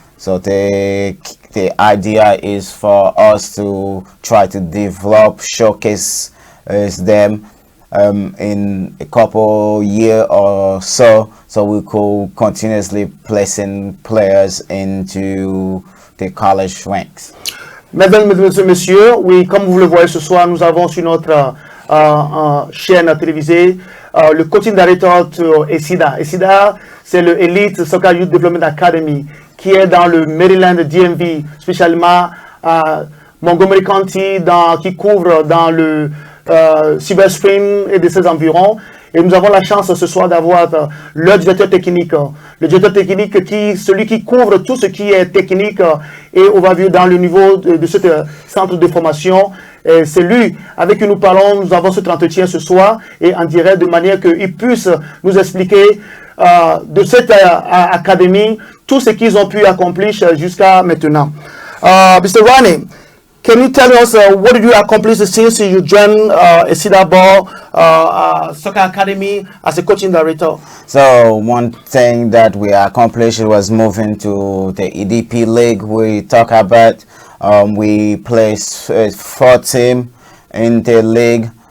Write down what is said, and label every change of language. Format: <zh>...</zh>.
<en>So the idea is for us to try to develop, showcase them in a couple year or so we could continuously placing players into the college ranks.</en> <fr>Mesdames, Messieurs, oui, comme vous le voyez ce soir, nous avons sur notre chaîne télévisée le coaching director de ESIDA. ESIDA, c'est le Elite Soccer Youth Development Academy qui est dans le Maryland DMV, spécialement à Montgomery County, qui couvre dans le Silver Spring et de ses environs. Et nous avons la chance ce soir d'avoir le directeur technique. Le directeur technique, celui qui couvre tout ce qui est technique et on va vivre dans le niveau de ce centre de formation. C'est lui avec qui nous parlons, nous avons cet entretien ce soir et en direct de manière qu'il puisse nous expliquer de cette académie tout ce qu'ils ont pu accomplir jusqu'à maintenant.</fr> <en>Mr. Rani, can you tell us what did you accomplish since you joined ESIDA Ball Soccer Academy as a coaching director? So one thing that we accomplished was moving to the EDP league. We talk about we placed 4 teams in the league.</en>